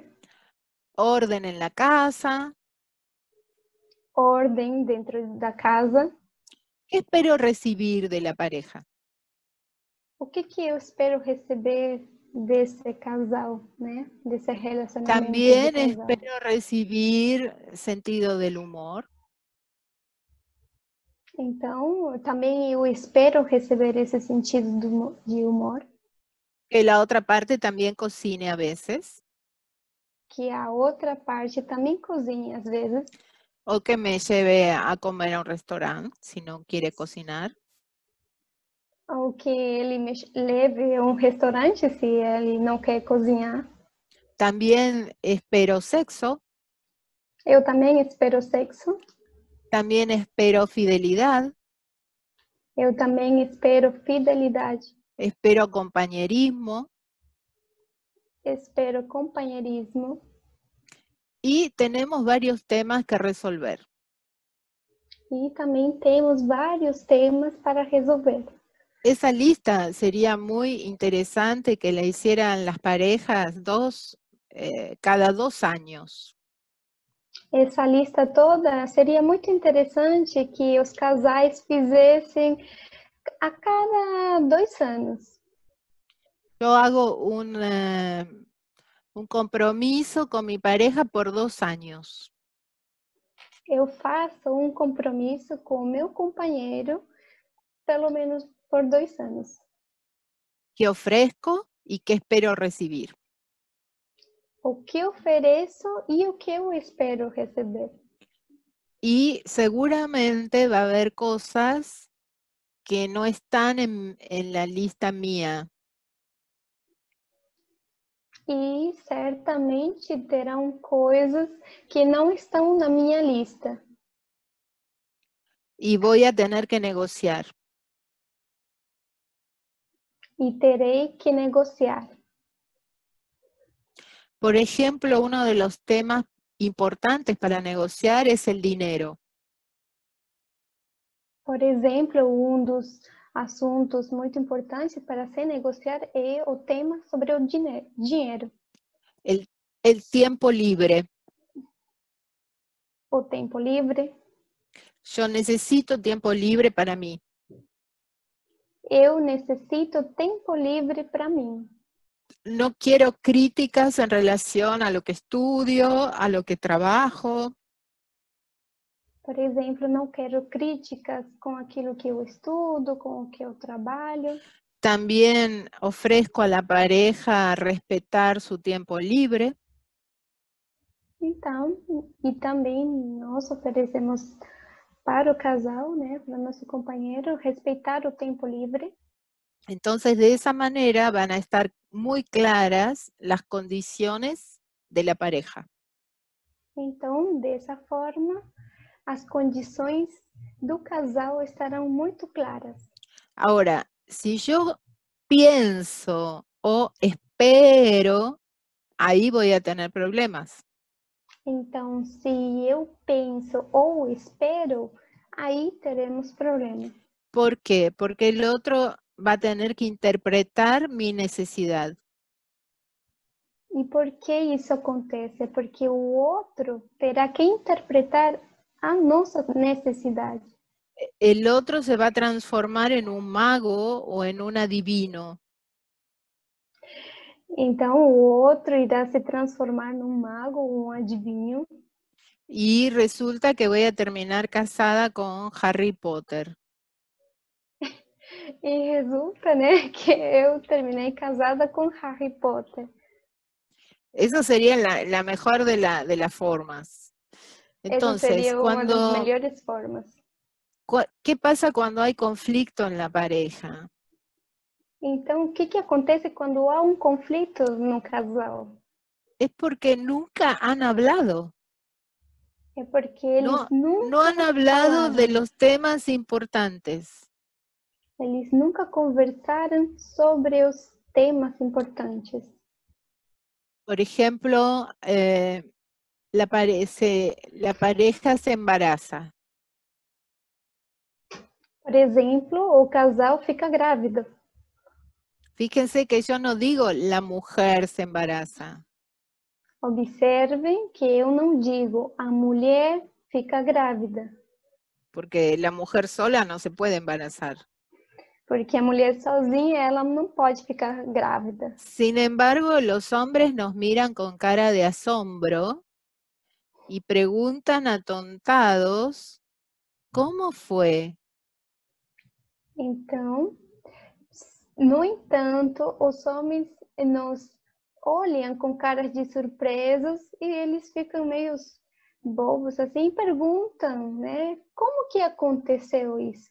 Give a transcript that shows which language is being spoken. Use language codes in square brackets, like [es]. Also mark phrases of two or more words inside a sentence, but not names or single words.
[es] orden en la casa. [pt] ordem dentro da casa. [es] ¿Qué espero recibir de la pareja? [pt] O que eu espero receber desse casal, né? Desse relacionamento de [es] También [pt] casal? [es] espero recibir sentido del humor, [pt] Então, também eu espero receber esse sentido de humor, [es] que la otra parte también cocine a veces, [pt] que a outra parte também cozinhe às vezes, [es] o que me lleve a comer a un restaurante si no quiere cocinar. [pt] ou que ele me leve a um restaurante se ele não quer cozinhar. [es] También espero sexo, [pt] Eu também espero sexo, [es] también espero fidelidad, [pt] eu também espero fidelidade, [es] espero compañerismo [pt] espero companheirismo. [es] y tenemos varios temas que resolver. [pt] E também temos vários temas para resolver. [es] Esa lista sería muy interesante que la hicieran las parejas cada 2 años. [pt] Essa lista toda seria muito interessante que os casais fizessem a cada 2 anos. [es] Yo hago un compromiso con mi pareja por 2 años. [pt] Eu faço um compromisso com o meu companheiro, pelo menos por 2 anos. [es] ¿Qué ofrezco y qué espero recibir? [pt] O que ofereço e o que eu espero receber. [es] Y seguramente va a haber cosas que no están en la lista mía. [pt] E certamente terão coisas que não estão na minha lista. [es] Y voy a tener que negociar. [pt] E terei que negociar. [es] Por ejemplo, uno de los temas importantes para negociar es el dinero. [pt] Por exemplo, um dos assuntos muito importantes para se negociar é o tema sobre o dinheiro. [es] El tiempo libre. [pt] O tempo livre. [es] Yo necesito tiempo libre para mí. [pt] Eu necessito tempo livre para mim. [es] No quiero críticas en relación a lo que estudio, a lo que trabajo. [pt] Por exemplo, não quero críticas com aquilo que eu estudo, com o que eu trabalho. [es] También ofrezco a la pareja respetar su tiempo libre. [pt] Então, e também nós oferecemos para o casal, né, para o nosso companheiro, respeitar o tempo livre. [es] Entonces, de esa manera van a estar muy claras las condiciones de la pareja. [pt] Então, dessa forma, as condições do casal estarão muito claras. [es] Ahora, si yo pienso o espero, ahí voy a tener problemas. [pt] Então, se eu penso ou espero, aí teremos problemas. [es] ¿Por qué? Porque el otro va a tener que interpretar mi necesidad. [pt] E por que isso acontece? Porque o outro terá que interpretar a nossa necessidade. [es] El otro se va a transformar en un mago o en un adivino. [pt] Então, o outro irá se transformar num mago ou um adivinho. [es] Y resulta que voy a terminar casada con Harry Potter. [pt] E resulta, né, que eu terminei casada com Harry Potter. [es] Eso sería la mejor de las formas. [pt] Essa [es] Entonces, [pt] seria uma das melhores formas. [es] ¿qué pasa cuando hay conflicto en la pareja? [pt] Então, o que acontece quando há um conflito no casal? [es] Es porque nunca han hablado. [pt] É porque eles nunca [es] No han hablado [pt] falaram. [es] de los temas importantes. [pt] Eles nunca conversaram sobre os temas importantes. [es] Por ejemplo, la pareja se embaraza. [pt] Por exemplo, o casal fica grávida. [es] Fíjense que yo no digo la mujer se embaraza. [pt] Observem que eu não digo a mulher fica grávida. [es] Porque la mujer sola no se puede embarazar. [pt] Porque a mulher sozinha, ela não pode ficar grávida. [es] Sin embargo, los hombres nos miran con cara de asombro y preguntan atontados, ¿cómo fue? [pt] Então, no entanto, os homens nos olham com caras de surpresas e eles ficam meio bobos assim e perguntam, né? Como que aconteceu isso?